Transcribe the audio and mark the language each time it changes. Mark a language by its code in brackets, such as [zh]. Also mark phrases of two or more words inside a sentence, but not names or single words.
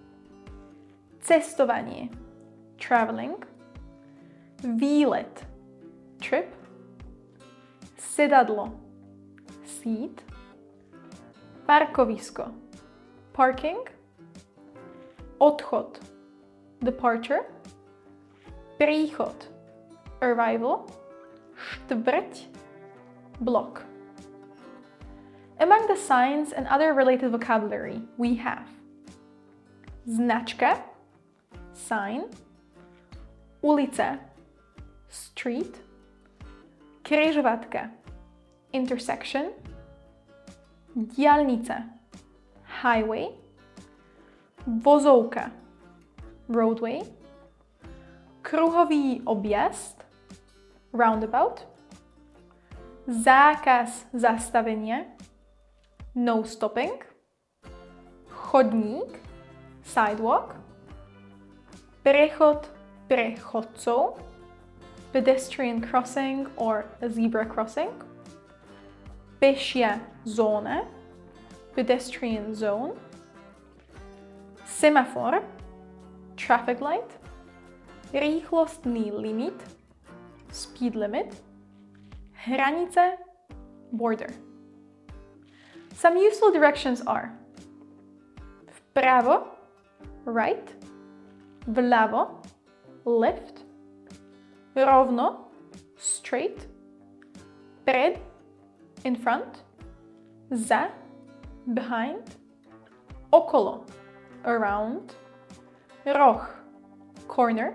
[sk] cestovanie, traveling, výlet, trip, sedadlo, seat, parkovisko, parking, odchod, departure, príchod, arrival, štvrť, [en] block. Among the signs and other related vocabulary we have značka, sign, ulica, street, [sk] križovatka, intersection, diaľnica, highway, vozovka, roadway, kruhový objazd, roundabout, zákaz zastavenia, [en] no stopping, [sk] chodník, sidewalk, prechod pre chodcov, [en] pedestrian crossing or a zebra crossing, [sk] pešia zóna, [en] pedestrian zone, semafor, traffic light, [sk] rýchlostný limit, [en] speed limit, hranica, border. Some useful directions are vpravo, right, vľavo, left, rovno, straight, pred, in front, za, behind, okolo, around, roh, corner.